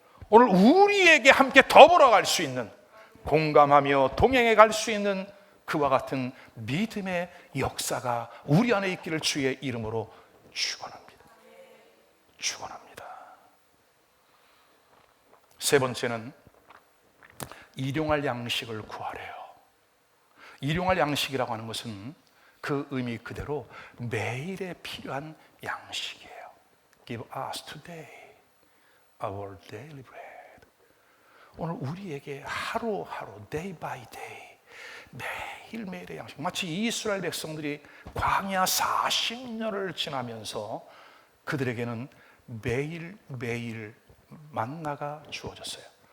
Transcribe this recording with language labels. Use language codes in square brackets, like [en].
[ko] 오늘 우리에게 함께 더불어 갈 수 있는, 공감하며 동행해 갈 수 있는 그와 같은 믿음의 역사가 우리 안에 있기를 주의 이름으로 축원합니다. 축원합니다. 세 번째는 일용할 양식을 구하래요. 일용할 양식이라고 하는 것은 그 의미 그대로 매일에 필요한 양식이에요. [en] Give us today our daily bread. [ko] 오늘 우리에게 하루하루 [en] day by day [ko] 매일매일의 양식, 마치 이스라엘 백성들이 광야 40년을 지나면서 그들에게는 매일매일 만나가 주어졌어요.